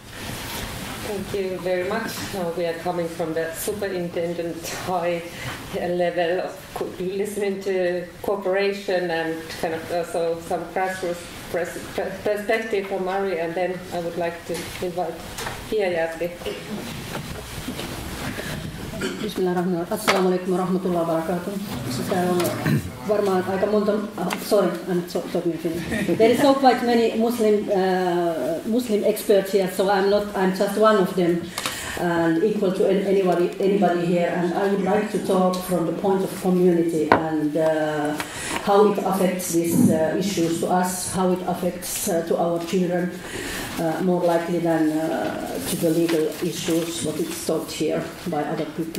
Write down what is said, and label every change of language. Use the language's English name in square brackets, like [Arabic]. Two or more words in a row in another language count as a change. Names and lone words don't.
[English] Thank you very much. Now we are coming from the superintendent high level of listening to cooperation and kind of also some grassroots perspective from Mari, and then I would like to invite Pia Jardi. [Arabic] Bismillahirrahmanirrahim. السلام عليكم ورحمة الله وبركاته. [Finnish] Täällä on varmaan aika monta. [English] Sorry, I'm talking in Finnish. There is so quite many Muslim experts here, so I'm just one of them. and equal to anybody here. And I would like to talk from the point of community and how it affects these issues to us, how it affects to our children, more likely than to the legal issues, what it's taught here by other people.